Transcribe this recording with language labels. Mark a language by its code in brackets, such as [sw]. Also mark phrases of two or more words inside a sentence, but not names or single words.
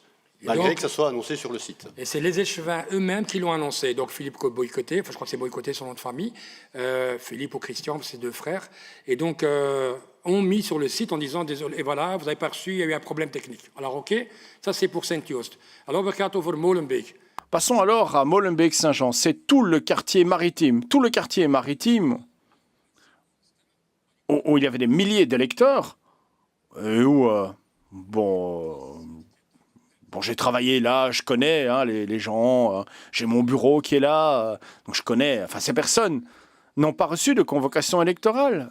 [fr] Malgré que ça soit annoncé sur le site. Et c'est les échevins eux-mêmes qui l'ont annoncé. Donc Philippe Boycotté, je crois que c'est Boycotté son nom de famille, Philippe ou Christian, ses deux frères, et donc ont mis sur le site en disant désolé, et voilà, vous n'avez pas reçu, il y a eu un problème technique. Alors ok, ça c'est pour Saint-Joost. [nl] Alors we gaan over Molenbeek. [fr] Passons alors à Molenbeek-Saint-Jean. C'est tout le quartier maritime. Tout le quartier maritime où il y avait des milliers d'électeurs et où, Bon, j'ai travaillé là, je connais hein, les gens, j'ai mon bureau qui est là, donc je connais, enfin ces personnes n'ont pas reçu de convocation électorale.